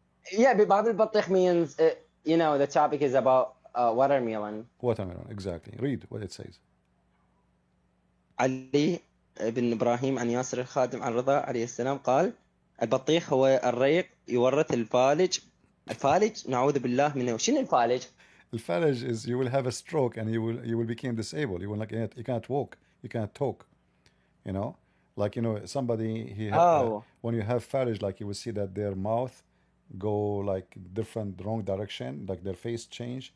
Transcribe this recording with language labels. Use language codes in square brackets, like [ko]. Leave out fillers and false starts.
[en] Yeah, Babul Battikh means the topic is about watermelon. Watermelon, exactly. Read what it says. [ar] علي بن إبراهيم عن ياسر الخادم عن رضا عليه السلام قال: البطيخ هو الريق يورث الفالج. الفالج نعوذ بالله منه. شنو الفالج؟ [en] الفالج is you will have a stroke and you will become disabled. You can't walk, you can't talk. Like somebody when you have falaj, like you will see that their mouth go like different wrong direction, like their face change.